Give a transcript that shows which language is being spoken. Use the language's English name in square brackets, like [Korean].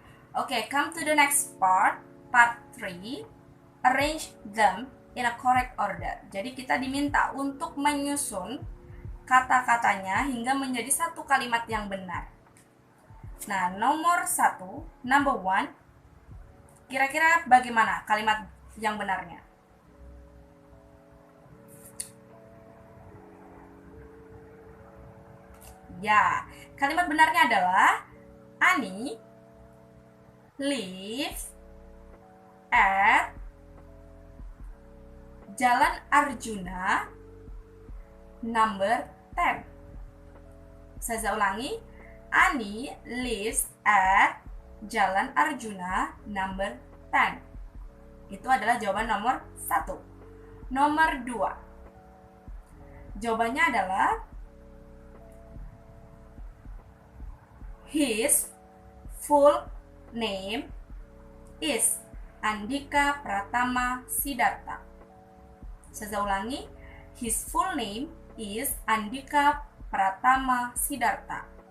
[English] Okay, come to the next part 3. Arrange them in a correct order. [Indonesian] Jadi kita diminta untuk menyusun kata-katanya hingga menjadi satu kalimat yang benar. Nah, nomor 1, [English] number 1. [Indonesian] Kira-kira bagaimana kalimat yang benarnya? Ya, kalimat benarnya adalah [English] Ani lives at Jalan Arjuna number 10. [Indonesian] Saya ulangi, [English] Ani lives at Jalan Arjuna number 10. [Indonesian] Itu adalah jawaban nomor 1. Nomor 2. Jawabannya adalah [English] His full name is Andika Pratama Siddhartha. [Indonesian] Saya ulangi. [English] His full name is Andika Pratama Siddhartha.